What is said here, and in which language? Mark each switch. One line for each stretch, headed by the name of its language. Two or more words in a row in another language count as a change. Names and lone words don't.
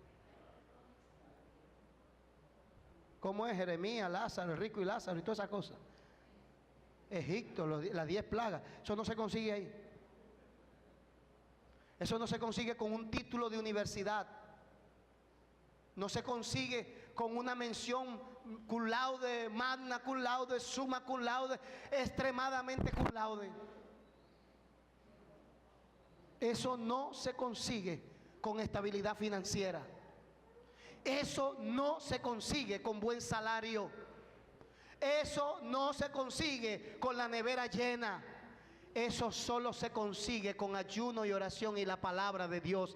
Spanish: ¿Cómo es? Jeremías, Lázaro, el rico y Lázaro y todas esas cosas. Egipto, las 10 plagas. Eso no se consigue ahí. Eso no se consigue con un título de universidad. No se consigue con una mención
Latin: cum laude, magna cum laude, summa cum laude,
Spanish: extremadamente
Latin: cum laude.
Spanish: Eso no se consigue con estabilidad financiera. Eso no se consigue con buen salario. Eso no se consigue con la nevera llena. Eso solo se consigue con ayuno y oración y la palabra de Dios.